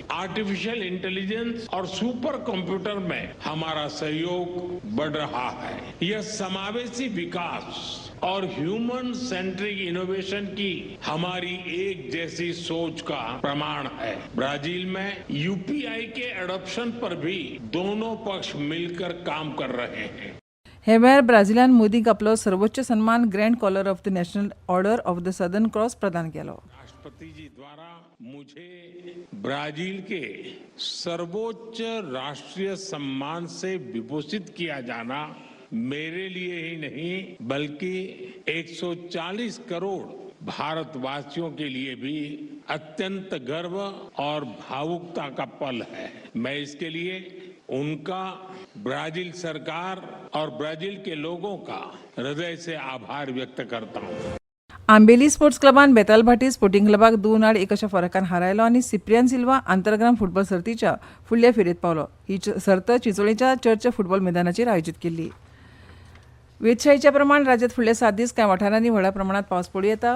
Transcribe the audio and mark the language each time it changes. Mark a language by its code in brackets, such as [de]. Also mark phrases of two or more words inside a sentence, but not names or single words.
[en] artificial intelligence [hi] और [en] super computer [hi] में हमारा सहयोग बढ़ रहा है. यह समावेशी विकास और [en] human centric innovation [hi] की हमारी एक जैसी सोच का प्रमाण है. ब्राजील में यूपीआई के एडॉप्शन पर भी दोनों पक्ष मिलकर काम कर रहे हैं. [kok] हे वेळार ब्राझीलान मोदीक आपलो सर्वोच्च सन्मान ग्रँड कॉलर ऑफ द नॅशनल ऑर्डर ऑफ द सदर्न क्रॉस प्रदान केलो. [hi] राष्ट्रपति जी द्वारा मुझे ब्राजील के सर्वोच्च राष्ट्रीय सम्मान से विभूषित किया जाना मेरे लिए ही नहीं बल्कि 140 करोड़ भारतवासियों के लिए भी अत्यंत गर्व और भावुकता का पल है. मैं इसके लिए उनका, ब्राजील सरकार और ब्राजील के लोगों का हृदय से आभार व्यक्त करता हूं. [kok] आंबेली स्पोर्ट्स क्लबान बेताल भाटी स्पोर्टिंग क्लबाक 2-1 अशा फरकान हारायलो आनी सिप्रियान सिल्वा आंतरग्राम फुटबॉल सर्तीच्या फुडल्या फेरयेत पावलो. ही सर्त चिंचोळीच्या चर्च फुटबॉल मैदानाचेर आयोजीत केल्ली. वेधशाळेच्या प्रमाण राज्यात फुडले 7 दीस कांय वाठारांनी व्हड प्रमाणात पावस पडूं येता.